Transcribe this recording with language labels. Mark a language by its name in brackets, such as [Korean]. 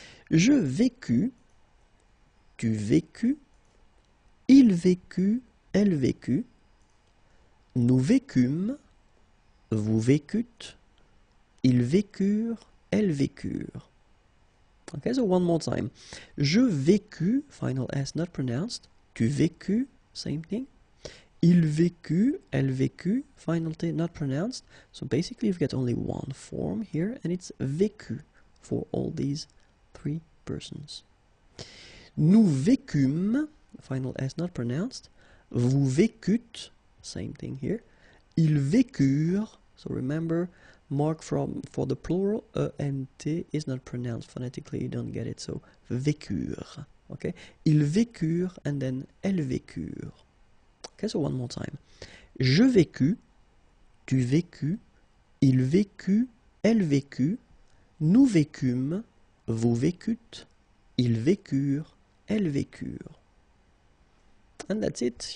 [French] Je vécus, tu vécus, il vécut, elle vécut, nous vécûmes, vous vécûtes, ils vécurent, elles vécurent. [English] Okay, so one more time. [French] Je vécus, [English] final S not pronounced, [French] tu vécus, [English] same thing. [French] Il vécut, elle vécut, [English] final T not pronounced. So basically you've got only one form here, and it's vécu for all these three persons. [French] Nous vécûmes, [English] final S not pronounced, [French] vous vécûtes, [English] same thing here, [French] ils vécurent, [English] so remember, mark for the plural, E and T is not pronounced phonetically, you don't get it, so vécurent. Okay, [French] ils vécurent [English] and then [French] elles vécurent. [English] Okay, so one more time. [French] Je vécus, tu vécus, il vécut, elle vécut, nous vécûmes, vous vécûtes, ils vécurent, elles vécurent. [English] And that's it.